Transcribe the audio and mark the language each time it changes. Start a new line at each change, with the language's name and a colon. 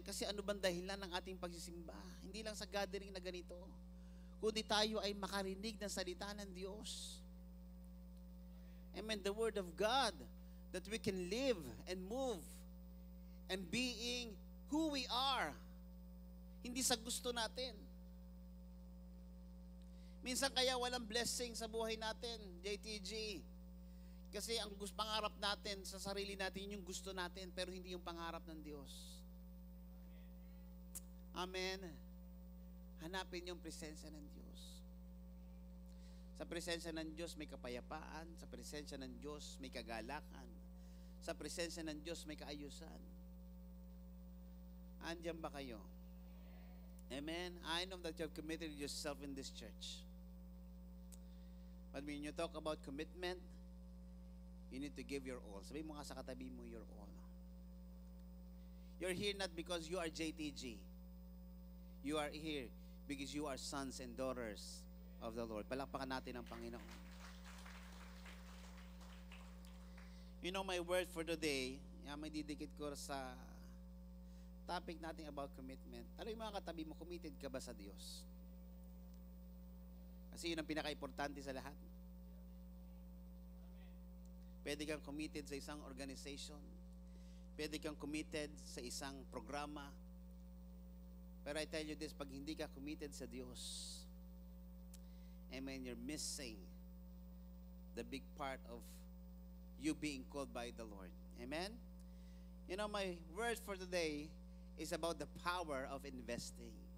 Filipino: Kasi ano bang dahilan ng ating pagsisimba? Hindi lang sa gathering na ganito, kundi tayo ay makarinig ng salita ng Diyos. Amen.
English: The Word of God, that we can live and move and being who we are.
Filipino: Hindi sa gusto natin. Minsan kaya walang blessing sa buhay natin, JTG. Kasi ang pangarap natin sa sarili natin, yung gusto natin, pero hindi yung pangarap ng Diyos. Amen. Hanapin yung presensya ng Diyos. Sa presensya ng Diyos may kapayapaan. Sa presensya ng Diyos may kagalakan. Sa presensya ng Diyos may kaayusan. Andiyan ba kayo? Amen.
English: I know that you have committed yourself in this church. But when you talk about commitment, you need to give your all.
Filipino: Sabi mo nga sa katabi mo,
English: your all. You're here not because you are JTG. You are here because you are sons and daughters of the Lord.
Filipino: Palakpakan natin ang Panginoon.
English: You know, my word for today,
Filipino: may didikit ko sa
English: topic natin about commitment.
Filipino: Ano yung mga katabi mo, committed ka ba sa Diyos? Kasi yun ang pinaka-importante sa lahat. Pwede kang committed sa isang organization. Pwede kang committed sa isang programa.
English: Pero I tell you this,
Filipino: pag hindi ka committed sa Diyos,
English: amen, you're missing the big part of you being called by the Lord. Amen? You know, my word for today is about the power of investing.